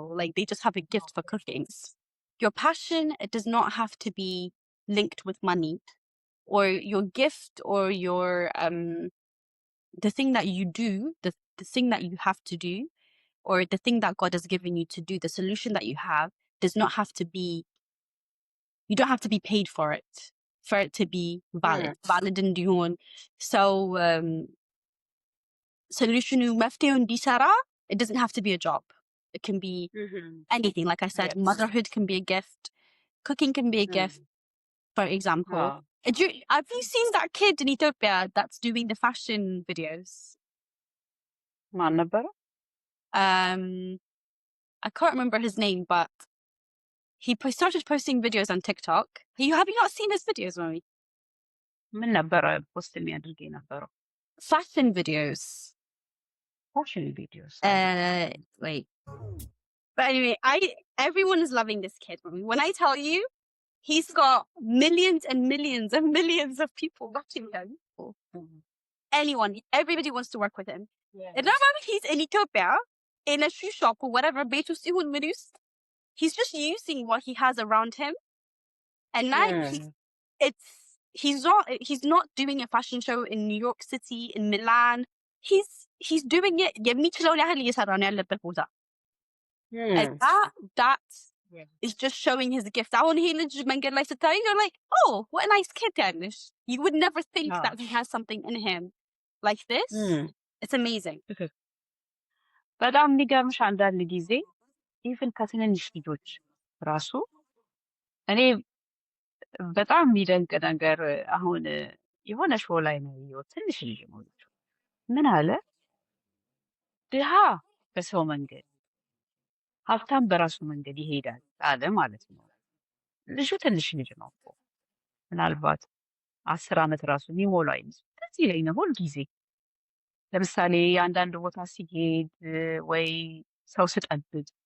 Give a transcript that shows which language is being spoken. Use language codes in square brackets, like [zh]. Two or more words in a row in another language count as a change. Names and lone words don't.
[en] Like, they just have a gift for cooking. Your passion, it does not have to be linked with money, or your gift, or your the thing that you do, the thing that you have to do, or the thing that God has given you to do, the solution that you have does not have to be, you don't have to be paid for it. for it to be valid [am] እንዲሆን ሰው solution መፍትሄው እንዲሰራ [en] it doesn't have to be a job. It can be anything. Like I said, Yes. motherhood can be a gift. Cooking can be a gift, for example. Have you seen that kid in Ethiopia that's doing the fashion videos? [am] ማን ነበረ? [en] I can't remember his name, but he started posting videos on TikTok. Have you not seen his videos, Mommy? [am] ምን ነበረ ፖስት የሚያደርግ የነበረው? [en] Fashion videos. fashion videos። Wait. But anyway, everyone is loving this kid. Mommy. When I tell you, he's got millions and millions and millions of people watching him. Anyone, everybody wants to work with him. And now he's in Ethiopia, in a shoe shop or whatever, he's just using what he has around him. And now he's not doing a fashion show in New York City, in Milan. He's doing it [am] የሚችለውን ያህል እየሰራ ነው ያለበት ቦታ. [en] And that is just showing his gift. [am] አሁን ይሄ ልጅ መንገድ ላይ ስታዩ [en] you're like, oh, what a nice kid ያለሽ. You would never think that he has something in him like this. It's amazing. [am] በጣም የሚገርምሽ አንዳንድ ጊዜ ኢቭን ከትንንሽ ልጆች ራሱ እኔ በጣም የሚደንቅ ነገር አሁን የሆነ ሾው ላይ ነው ያየሁት። ትንሽ ልጅ ነው ልጁ ምን አለ፣ ድሃ በሰው መንገድ ሀብታም በራሱ መንገድ ይሄዳል አለ ማለት ነው። ልጁ ትንሽ ልጅ ነው እኮ ምናልባት 10 ዓመት ራሱ የሚሞላው አይመስልም። እዚህ ላይ ነው ሁል ጊዜ ለምሳሌ አንዳንድ ቦታ ሲሄድ ወይ ሰው ስጠብቅ